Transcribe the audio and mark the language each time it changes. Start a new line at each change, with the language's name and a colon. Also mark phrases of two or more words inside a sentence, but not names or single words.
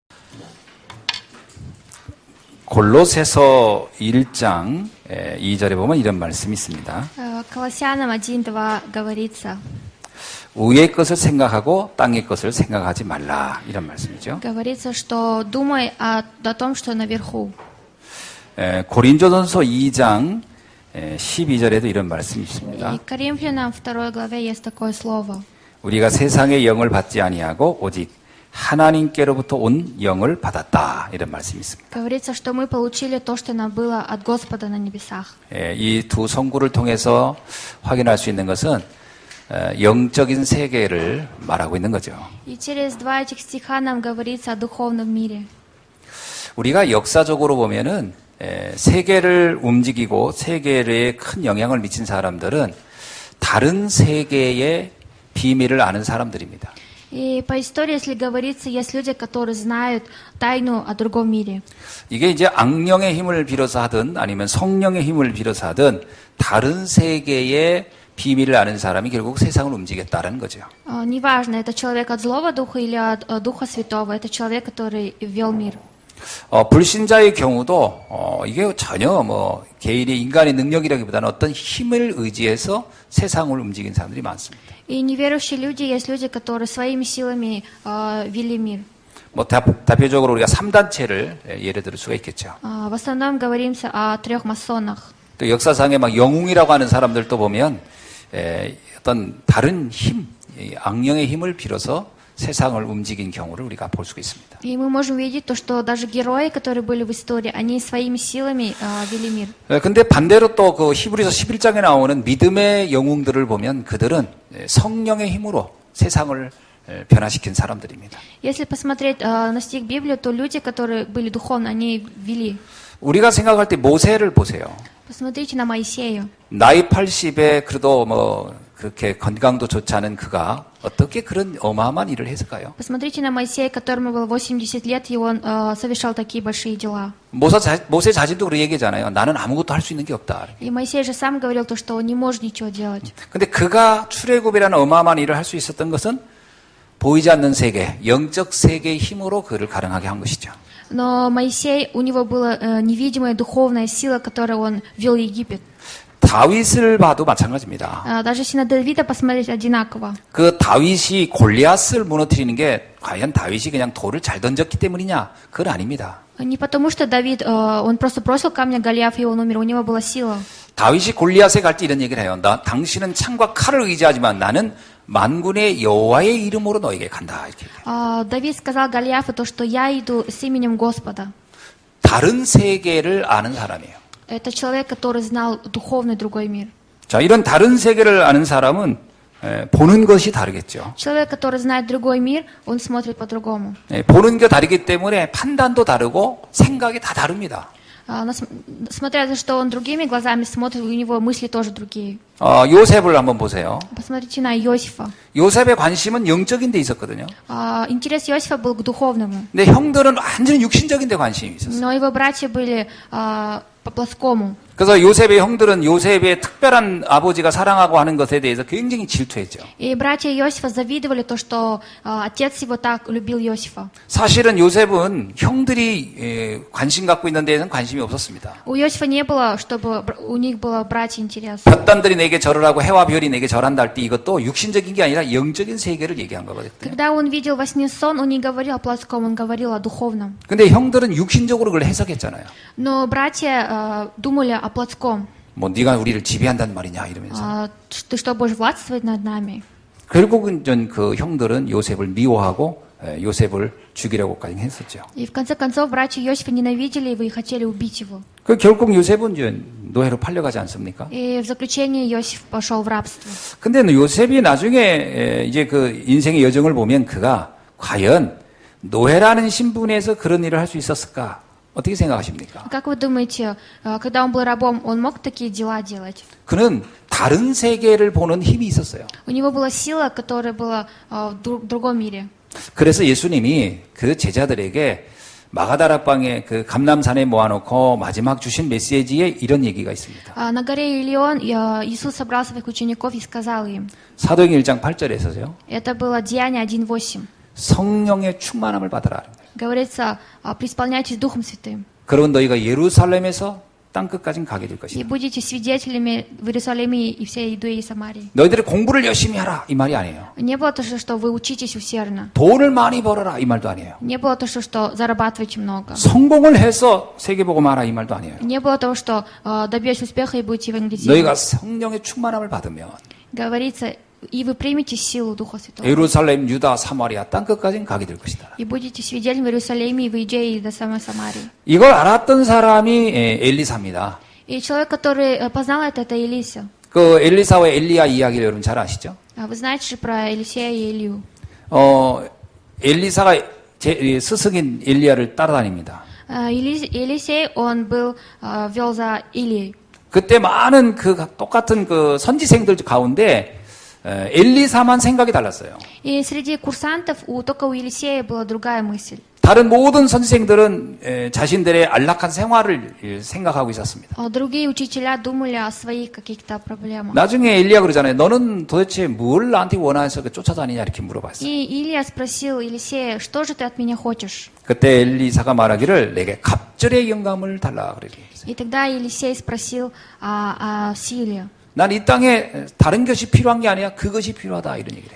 Korean: 골로새서 1장 2절에 보면 이런 말씀이 있습니다.
Russian: Колоссянам 1:2 говорится.
Korean: 위의 것을 생각하고 땅의 것을 생각하지 말라 이런 말씀이죠.
Russian: Говорится, что думай о том, что наверху.
Korean: 고린도전서 2장 12절에도 이런 말씀이 있습니다.
Russian: И Коринфянам 2 главе есть такое слово.
Korean: 우리가 세상의 영을 받지 아니하고 오직 하나님께로부터 온 영을 받았다 이런 말씀이 있습니다.
Russian: Говорится, что мы получили то, что нам было от Господа на небесах.
Korean: 이 두 성구를 통해서 확인할 수 있는 것은 영적인 세계를 말하고 있는 거죠.
Russian: И через два этих стиха нам говорится о духовном мире.
Korean: 우리가 역사적으로 보면은 세계를 움직이고 세계에 큰 영향을 미친 사람들은 다른 세계의 비밀을 아는 사람들입니다.
Russian: И по истории, если говорится, есть люди, которые знают тайну о другом мире.
Korean: 이게 이제 악령의 힘을 빌어서 하든 아니면 성령의 힘을 빌어서 하든 다른 세계의 비밀을 아는 사람이 결국 세상을 움직였다는 거죠.
Russian: Неважно, это человек от злого духа или от Духа Святого, это человек, который ввел мир.
Korean: 불신자의 경우도 이게 전혀 개인의 인간의 능력이라기보다는 어떤 힘을 의지해서 세상을 움직인 사람들이 많습니다.
Russian: И неверующие люди, есть люди, которые своими силами вели мир.
Korean: 대표적으로 우리가 3단체를 예를 들 수가 있겠죠.
Russian: В основном говоримся о 3 масонах.
Korean: 또 역사상에 막 영웅이라고 하는 사람들도 보면 어떤 다른 힘, 악령의 힘을 빌어서 세상을 움직인 경우를 우리가 볼 수가 있습니다.
Russian: И мы можем видеть то, что даже герои, которые были в истории, они своими силами вели мир.
Korean: 근데 반대로 또 그 히브리서 11장에 나오는 믿음의 영웅들을 보면 그들은 성령의 힘으로 세상을 변화시킨 사람들입니다.
Russian: Если посмотреть на стих Библии, то люди, которые были духовны, они вели.
Korean: 우리가 생각할 때 모세를 보세요.
Russian: Посмотрите на Моисея.
Korean: 나이 80에 그래도 그렇게 건강도 좋지 않은 그가 어떻게 그런 어마어마한 일을 했을까요?
Russian: Посмотрите на Моисея, которому было 80 лет, и он совершал такие большие дела.
Korean: 모세 자신도 그렇게 얘기하잖아요. 나는 아무것도 할 수 있는 게 없다.
Russian: И Моисей же сам говорил то, что он не может ничего делать.
Korean: 근데 그가 출애굽이라는 어마어마한 일을 할 수 있었던 것은 보이지 않는 세계, 영적 세계의 힘으로 그를 가능하게 한 것이죠.
Russian: Но Моисей, у него была невидимая духовная сила, которой он вел Египет.
Korean: 다윗을 봐도 마찬가지입니다.
Russian: Даже если на Давида посмотреть, одинаково.
Korean: 그 다윗이 골리앗을 무너뜨리는 게 과연 다윗이 그냥 돌을 잘 던졌기 때문이냐? 그건 아닙니다.
Russian: Не потому, что Давид, он просто бросил камня Голиаф, и он умер, у него была сила.
Korean: 다윗이 골리앗에 갈 때 이런 얘기를 해요. 당신은 창과 칼을 의지하지만 나는 만군의 여호와의 이름으로 너에게 간다. 이렇게.
Russian: Давид сказал Голиафу то, что я иду с именем Господа.
Korean: 다른 세계를 아는 사람이에요.
Russian: Это человек, который знал духовный другой мир.
Korean: 자, 이런 다른 세계를 아는 사람은 보는 것이 다르겠죠.
Russian: Человек, который знает другой мир, он смотрит по-другому.
Korean: 보는 게 다르기 때문에 판단도 다르고 생각이 다 다릅니다.
Russian: Смотря за что он другими глазами смотрит, у него мысли тоже другие.
Korean: 요셉을 한번 보세요.
Russian: Посмотрите на Иосифа.
Korean: 요셉의 관심은 영적인 데 있었거든요.
Russian: Интерес Иосифа был к духовному.
Korean: 근데 형들은 완전히 육신적인 데 관심이 있었어요.
Russian: Но его братья были по-плоскому.
Korean: 그래서 요셉의 형들은 요셉의 특별한 아버지가 사랑하고 하는 것에 대해서 굉장히 질투했죠.
Russian: И братья Иосифа завидовали то, что отец его так любил Иосифа.
Korean: 사실은 요셉은 형들이 관심 갖고 있는 데에는 관심이 없었습니다.
Russian: У Иосифа не было, чтобы у них было братья интерес.
Korean: 볕단들이 내게 절하라고 해와 별이 내게 절한다 할 때 이것도 육신적인 게 아니라 영적인 세계를 얘기한 거거든요.
Russian: Когда он видел во сне сон, он не говорил о плоском, он говорил о духовном.
Korean: 근데 형들은 육신적으로 그걸 해석했잖아요.
Russian: Но братья думали о плотском.
Korean: 네가 우리를 지배한단 말이냐 이러면서.
Russian: Ты что, будешь властвовать над нами?
Korean: 결국은 그 형들은 요셉을 미워하고 요셉을 죽이려고까지 했었죠.
Russian: И в конце концов братья Иосифа ненавидели его и хотели убить его.
Korean: 그 결국 요셉은 이제 노예로 팔려가지 않습니까? И в заключение Иосиф пошел в рабство. 근데 요셉이 나중에 이제 그 인생의 여정을 보면 그가 과연 노예라는 신분에서 그런 일을 할 수 있었을까? 어떻게 생각하십니까?
Russian: Как вы думаете, когда он был рабом, он мог такие дела делать?
Korean: 그는 다른 세계를 보는 힘이 있었어요.
Russian: У него была сила, которая была в другом мире.
Korean: 그래서 예수님이 그 제자들에게 마가다락방에 그 감람산에 모아놓고 마지막 주신 메시지에 이런 얘기가 있습니다.
Russian: На горе Илион Иисус собрал своих учеников и сказал им.
Korean: 사도행 1장 8절에서요.
Russian: Это было Деяние 1:8.
Korean: 성령의 충만함을 받으라.
Russian: Говорится, преисполняйтесь Духом Святым.
Korean: 그런 너희가 예루살렘에서 땅 끝까지 가게 될 И 것이다.
Russian: будете свидетелями в Иерусалиме и всей Иудеи и Самарии.
Korean: 너희들이 공부를 열심히 하라 이 말이 아니에요.
Russian: Не было то, что вы учитесь усердно.
Korean: 돈을 많이 벌어라 이 말도 아니에요.
Russian: Не было то, что зарабатывайте много.
Korean: 성공을 해서 세계복음하라 이 말도 아니에요.
Russian: Не было того, что добьетесь успеха и будете евангелизировать.
Korean: 너희가 성령의 충만함을 받으면
Russian: Говорится, и вы примете силу Духа Святого.
Korean: 예루살렘, 유다, 사마리아 땅 끝까지 가게 될 것이다.
Russian: И будете свидетелями в Иерусалиме, и в Иудее, и до самой Самарии.
Korean: 이걸 알았던 사람이 엘리사입니다.
Russian: И человек, который познал это Елиса.
Korean: 그 엘리사와 엘리야 이야기를 여러분 잘 아시죠?
Russian: Вы знаете же про Елисея и Илью.
Korean: 엘리사가 스승인 엘리야를 따라다닙니다.
Russian: Елисей, он вел за Илией.
Korean: 그때 많은 그 똑같은 그 선지생들 가운데 엘리사만 생각이 달랐어요.
Russian: И среди курсантов только у Елисея была другая мысль.
Korean: 다른 모든 선지생들은 자신들의 안락한 생활을 생각하고 있었습니다.
Russian: Другие учителя думали о своих каких-то проблемах.
Korean: 나중에 엘리야 그러잖아요. 너는 도대체 뭘 나한테 원해서 쫓아다니냐 이렇게 물어봤어요.
Russian: И Илия спросил Елисея, что же ты от меня хочешь?
Korean: 그때 엘리사가 말하기를 내게 갑절의 영감을 달라 그랬어요.
Russian: И тогда Елисей спросил о силе.
Korean: 난 이 땅에 다른 것이 필요한 게 아니야. 그것이 필요하다 이런 얘기를 해요.